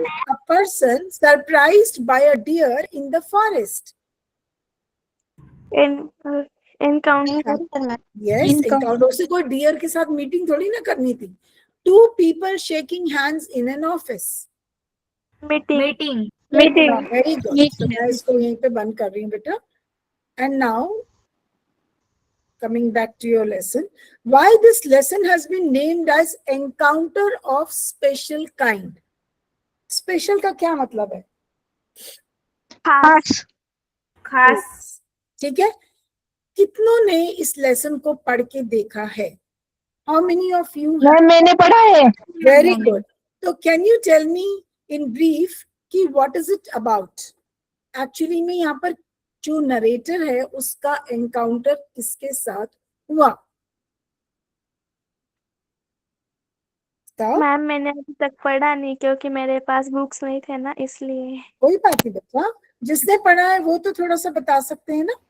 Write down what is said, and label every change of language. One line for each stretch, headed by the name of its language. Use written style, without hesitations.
English: A person surprised by a deer in the forest. Encounter.
Hindi: Yes, encounter से कोई dear के साथ meeting थोड़ी ना करनी थी।
English: Two people shaking hands in an office. Meeting. Meeting. Very good.
Hindi: तो मैं इसको यहीं पे बंद कर रही हूँ बेटा।
English: And now, coming back to your lesson, why this lesson has been named as encounter of special kind.
Hindi: Special का क्या मतलब है?
English: Pass.
Hindi: खास। ठीक है? कितनों ने इस लेसन को पढ़ के देखा है?
English: How many of you?
Hindi: मैंने पढ़ा है।
English: Very good. तो can you tell me in brief कि what is it about?
Hindi: Actually में यहाँ पर जो नरेटर है उसका एनकाउंटर किसके साथ हुआ? बताओ। मैम मैंने अभी तक पढ़ा नहीं क्योंकि मेरे पास बुक्स नहीं थे ना, इसलिए। कोई बात नहीं बच्चा, जिसने पढ़ा है वो तो थोड़ा सा बता सकते हैं ना